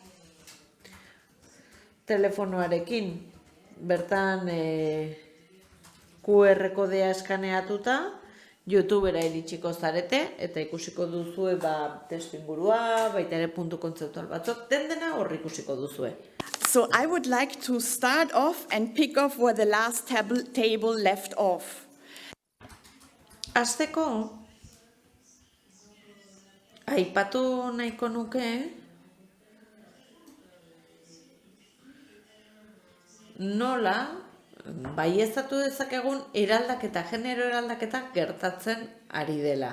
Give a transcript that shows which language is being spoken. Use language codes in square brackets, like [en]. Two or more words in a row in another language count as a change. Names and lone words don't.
[eu] Telefonoarekin, bertan QR kodea eskaneatuta, YouTubera iritsiko zarete, eta ikusiko duzue testu ingurua, baita ere puntu kontzeptual batzuk, dena hor ikusiko duzue. [en] So I would like to start off and pick off where the last table left off. [eu] Hasteko, aipatu nahiko nuke, nola baieztatu dezakegun eraldaketa, genero eraldaketa gertatzen ari dela.